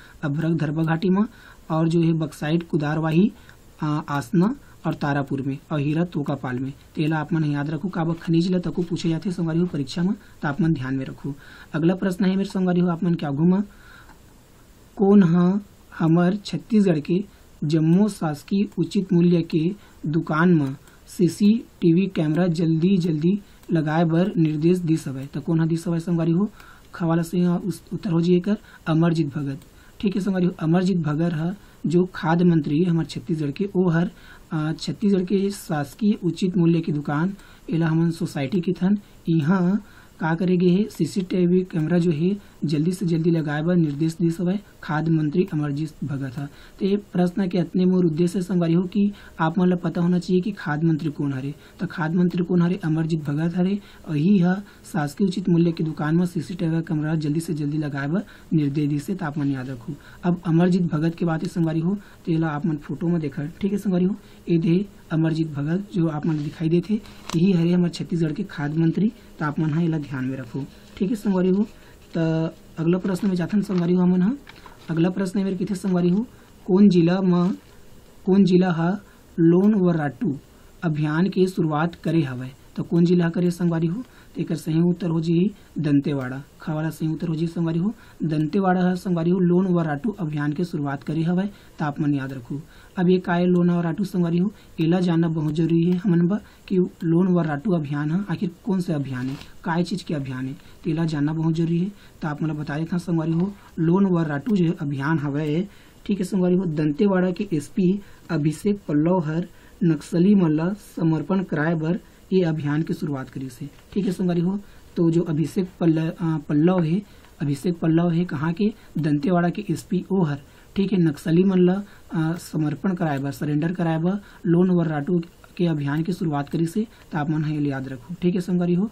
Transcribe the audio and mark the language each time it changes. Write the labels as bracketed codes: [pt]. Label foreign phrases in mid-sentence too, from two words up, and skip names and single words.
[hne] अभ्रक दरभा घाटी में और जो है बक्साइड कुदारवाही आसना और तारापुर में और हीरा तोकापाल में तेला आप मन याद रखो। काबा खनिज ला तको पूछे जाते संगवारी हो परीक्षा में तो आप मन ध्यान में रखो। अगला प्रश्न है मेरे संगवारी हो आप मन क्या घुमा कौन हमर छत्तीसगढ़ के जम्मो शासकीय उचित मूल्य के दुकान में [en] CCTV camera [hne] जल्दी लगाए बर निर्देश दिस हवे तो कौन दिस हवे संगवारी हो खवाला से उत्तर हो जी अमरजीत भगत ठीक है संगवारी हो। अमरजीत भगत है जो खाद्य मंत्री है हमारे छत्तीसगढ़ के वो हर छत्तीसगढ़ के शासकीय उचित मूल्य की दुकान एला हमन सोसाइटी की थन यहाँ का करेगे है [en] CCTV camera [hne] जो है जल्दी से जल्दी लगाए बर निर्देश दिस हवे खाद्य मंत्री अमरजीत भगत है। तो ये प्रश्न के इतने मोर उद्देश्य संगवारी हो कि आप मन ला पता होना चाहिए कि खाद्य मंत्री कौन हरे तो खाद्य मंत्री कौन हरे अमरजीत भगत हरे और ही है शासकीय उचित मूल्य की दुकान में [en] CCTV camera [hne] जल्दी से जल्दी लगाए बर निर्देश दिसे तो आप मन याद रखो। अब अमरजीत भगत के बात संगवारी हो तो ये आप मन फोटो में देखा ठीक है संगवारी हो ये दे अमरजीत भगत जो आप मन दिखाई देते यही हरे हमारे छत्तीसगढ़ के खाद्य मंत्री तो आप मन एला ध्यान में रखो ठीक है संगवारी हो। तो अगला प्रश्न में जाथन संगवारी हो हमन अगला प्रश्न मेरे किथे संगवारी हो कौन जिला हा लोन व राटू अभियान के शुरुआत करे हवे तो कौन जिला करे संगवारी हो तो एक सही उत्तर हो जी दंतेवाड़ा खवाला सही उत्तर हो जी संगवारी हो दंतेवाड़ा है संगवारी हो लोन व राटू अभियान के शुरुआत करे हवे तो आप मन याद रखो। अब ये काय लोन व राटू संगवारी हो एला जानना बहुत जरूरी है हमन बा कि लोन व राटू अभियान है आखिर कौन से अभियान है काय चीज के अभियान है तो एला जानना बहुत जरूरी है तो आप मन बता देता संगवारी हो लोन व राटू जो अभियान हवे ठीक है संगवारी हो दंतेवाड़ा के एसपी अभिषेक पल्लव हर नक्सली मन ला समर्पण कराए बर ये अभियान की शुरुआत करी से ठीक है संगवारी हो। तो जो अभिषेक पल्लव है कहाँ के दंतेवाड़ा के एसपी ओ हर ठीक है नक्सली मन ला समर्पण कराए बर सरेंडर कराए बर लोन व राटू के अभियान की शुरुआत करी से तो आप मन याद रखो ठीक है संगवारी हो।